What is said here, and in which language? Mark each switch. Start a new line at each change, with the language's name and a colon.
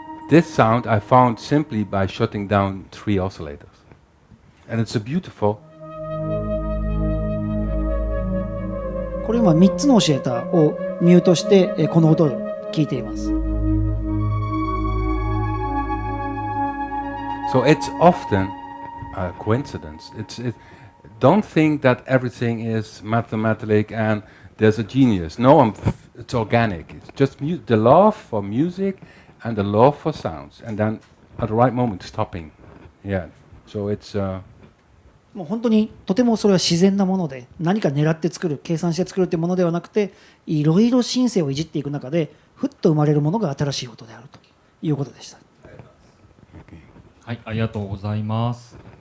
English: This sound I found simply by shutting down 3 oscillators. And it's a beautiful.
Japanese: これ今3つのオシレーターをミュートしてこの音を聞いています。
English: So it's often a coincidence. Don't think that everything is mathematic and there's a genius. No, it's organic. It's just the love for music and the love for sounds, and then at the right moment stopping. Yeah. So it's.
Japanese: もう本当にとてもそれは自然なもので、何か狙って作る、計算して作るというものではなくて、いろいろシンセをいじっていく中でふっと生まれるものが新しい音であるということでした。はい、ありがとうございます。